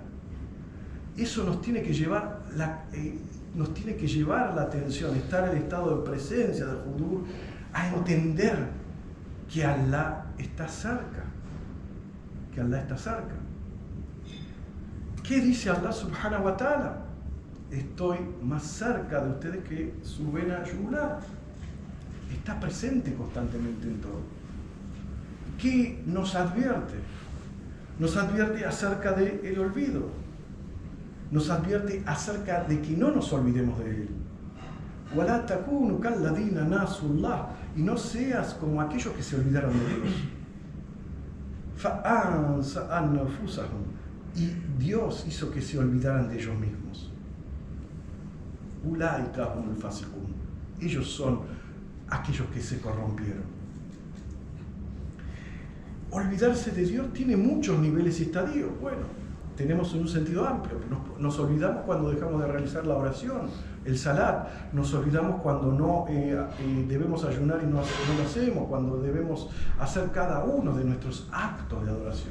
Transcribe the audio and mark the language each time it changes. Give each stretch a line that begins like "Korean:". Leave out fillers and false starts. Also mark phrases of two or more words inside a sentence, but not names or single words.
Spanish: Eso nos tiene que llevar la atención, estar en el estado de presencia del hudur, a entender que Allah está cerca, ¿Qué dice Allah
Arabic: سبحانه وتعالى?
Spanish: Estoy más cerca de ustedes que su vena yugular. Está presente constantemente en todo. ¿Qué nos advierte? Nos advierte acerca del olvido. Nos advierte acerca de que no nos olvidemos de él.
Arabic: وَلَا تَكُونُوا كَالَّذِينَ نَسُوا اللَّهَ,
Spanish: y no seas como aquellos que se olvidaron de Dios.
Arabic: فَأَنْسَ أَنفُسَهُمْ,
Spanish: y Dios hizo que se olvidaran de ellos mismos.
Arabic: أُولَٰئِكَ هُمُ الْفَاسِقُونَ,
Spanish: ellos son aquellos que se corrompieron. Olvidarse de Dios tiene muchos niveles y estadios. Bueno, tenemos en un sentido amplio. Nos olvidamos cuando dejamos de realizar la oración, el salat. Nos olvidamos cuando no debemos ayunar y no lo hacemos, cuando debemos hacer cada uno de nuestros actos de adoración.